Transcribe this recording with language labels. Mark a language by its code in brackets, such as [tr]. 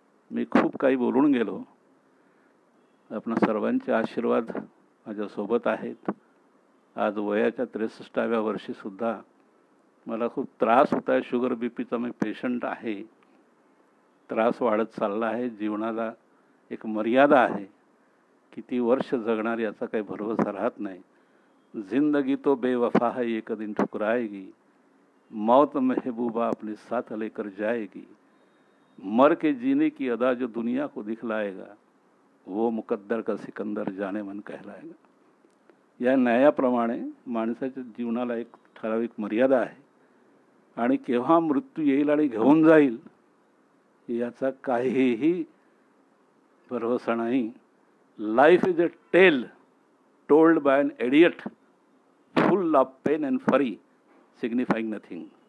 [mr] मी खूप काही बोलून गेलो. आपणा सर्वांचे आशीर्वाद माझ्यासोबत आहेत. आज वयाच्या 63व्या वर्षीसुद्धा मला खूप त्रास होत आहे. शुगर बीपीचा मी पेशंट आहे. त्रास वाढत चालला आहे. जीवनाला एक मर्यादा आहे. किती वर्ष जगणार याचा काही भरवसा राहत नाही. [hi] जिंदगी तो बेवफा है, एक दिन ठुकराएगी. मौत महबूबा अपनी साथ लेकर जाएगी. मर के जीने की अदा जो दुनिया को दिखलाएगा, वो मुकद्दर का सिकंदर जाने मन कहलाएगा. [mr] या न्यायाप्रमाणे माणसाच्या जीवनाला एक ठराविक मर्यादा आहे. आणि केव्हा मृत्यू येईल आणि घेऊन जाईल याचा काहीही भरवसा नाही. [en] Life is a tale told by an idiot full of pain and fury signifying nothing.